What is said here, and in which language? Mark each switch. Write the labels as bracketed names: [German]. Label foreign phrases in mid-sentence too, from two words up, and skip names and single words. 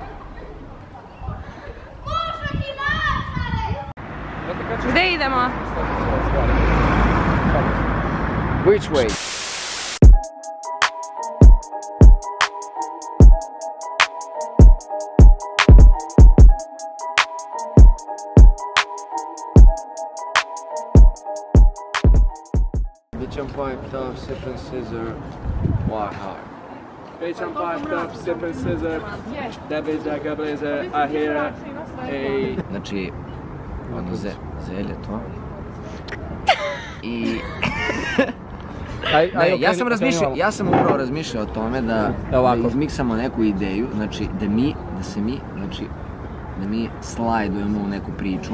[Serbian] Gde idemo? [English] Which way? Bitch, I'm piped up, sipping scissor, walk hard. Bitch, I'm piped up, sipping scissor. That bitch like a blazer, I hear her. Ej. [Serbian] Znači, ono zelje to. I... Ne, ja sam upravo razmišljao o tome da izmiksamo neku ideju, znači da mi slajdujemo u neku priču.